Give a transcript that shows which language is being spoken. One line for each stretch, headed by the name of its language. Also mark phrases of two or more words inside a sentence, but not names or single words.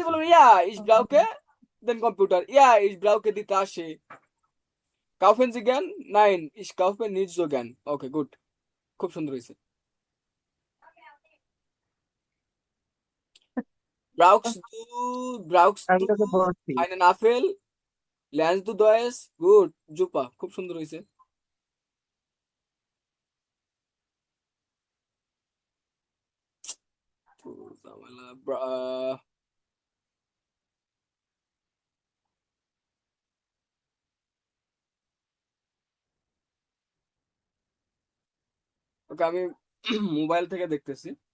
German: বলবেন Ja, ich brauche den Computer, ja, ich brauche die Tasse। Kaufen Sie gern? Nein, ich kaufe nicht gern.
Bangla: ওকে, গুড, খুব সুন্দর হয়েছে। ব্রাউকস আমি দু তোকে বলছি।
German: einen Apfel, lernst du Deutsch?
Bangla: গুড, জুপা, খুব সুন্দর হয়েছে। ঝামেলা, ওকে, আমি মোবাইল থেকে দেখতেছি।